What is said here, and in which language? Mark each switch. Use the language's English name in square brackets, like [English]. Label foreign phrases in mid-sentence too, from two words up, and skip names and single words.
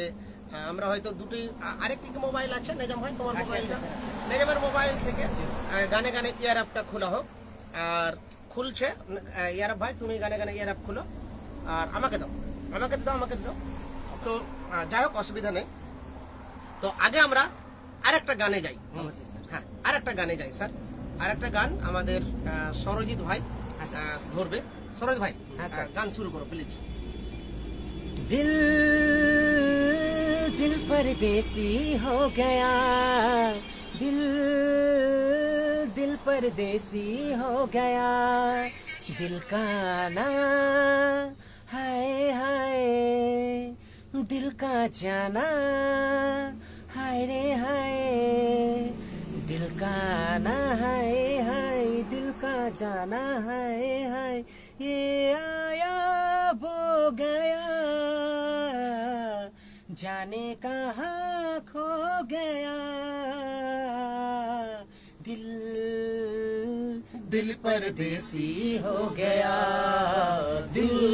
[Bangla] আমরা হয়তো দুটি আরেকটি মোবাইল আছে নেজাম ভাই, তোমার মোবাইলটা নেজামের মোবাইল থেকে গানে গানে ইয়ার অ্যাপটা খোলা হোক, আর খুলছে ইয়ার ভাই তুমি গানে গানে ইয়ার অ্যাপ খুলো আর আমাকে দাও আমাকে দাও আমাকে দাও। তো যাই হোক অসুবিধা নেই। তো আগে আমরা আরেকটা গানে যাই। হ্যাঁ আরেকটা গানে যাই স্যার, আরেকটা গান আমাদের সরজিৎ ভাই ধরবে। সরোজ ভাই গান শুরু করো প্লিজ। [Hindi] दिल दिल परदेसी हो गया, दिल दिल परदेसी हो गया, दिल का ना हाय हाय, दिल का जाना हाय रे हाय, दिल का ना हाय हाय, दिल का जाना हाय हाय, ये आया वो गया, जाने कहाँ खो गया, दिल दिल परदेसी हो गया, दिल